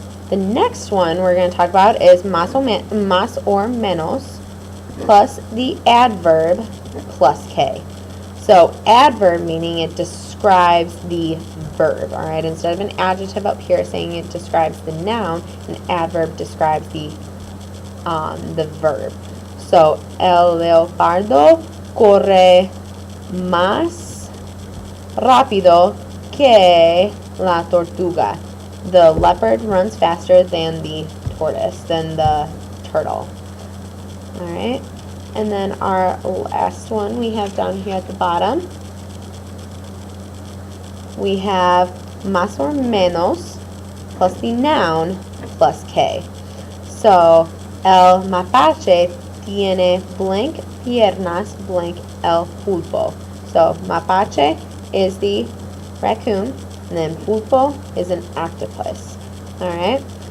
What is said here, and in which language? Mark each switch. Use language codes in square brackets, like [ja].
[en] The next one we're going to talk about is [es] más [en] or menos plus the adverb plus que. So adverb meaning it describes the verb, all right? Instead of an adjective up here saying it describes the noun, an adverb describes the verb. [es] So el leopardo corre más rápido que la tortuga. [en] The leopard runs faster than the tortoise, than the turtle. All right. And then our last one we have down here at the bottom. We have [es] más [en] or menos plus the noun plus que. [es] So, el mapache tiene blank piernas blank el pulpo. [en] So, mapache is the raccoon, and then pulpo is an octopus. Alright?